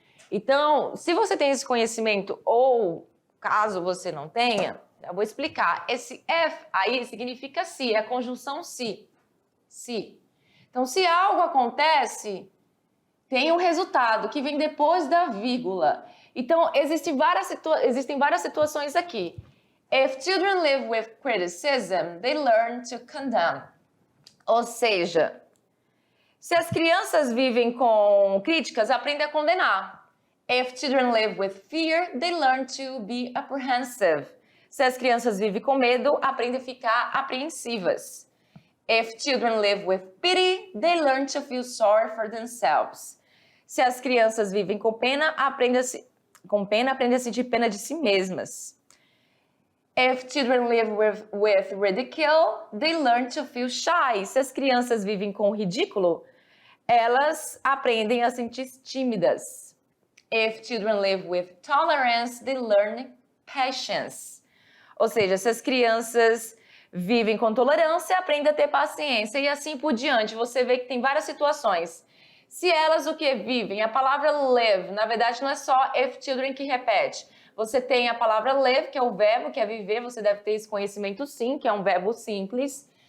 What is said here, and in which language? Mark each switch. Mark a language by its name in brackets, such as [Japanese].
[Portuguese] Então, se você tem esse conhecimento, ou caso você não tenha, eu vou explicar. Esse F aí significa se, é a conjunção se. Se. Então, se algo acontece, tem um resultado que vem depois da vírgula. Então, existem várias situações aqui. [English] If children live with criticism, they learn to condemn. [Portuguese] Ou seja, se as crianças vivem com críticas, aprendem a condenar. [English] If children live with fear, they learn to be apprehensive. [Portuguese] Se as crianças vivem com medo, aprendem a ficar apreensivas. [English] If children live with pity, they learn to feel sorry for themselves. [Portuguese] Se as crianças vivem com pena, aprendem a sentir pena de si mesmas. [English] If children live with ridicule, they learn to feel shy. [Portuguese] Se as crianças vivem com ridículo, elas aprendem a sentir tímidas. [English] If children live with tolerance, they learn patience. [Portuguese] Ou seja, se as crianças vivem com tolerância, aprendem a ter paciência e assim por diante. Você vê que tem várias situações. Se elas o que vivem? A palavra live, na verdade, não é só [English] if children [Portuguese] que repete. Você tem a palavra live, que é o verbo, que é viver. Você deve ter esse conhecimento sim, que é um verbo simples.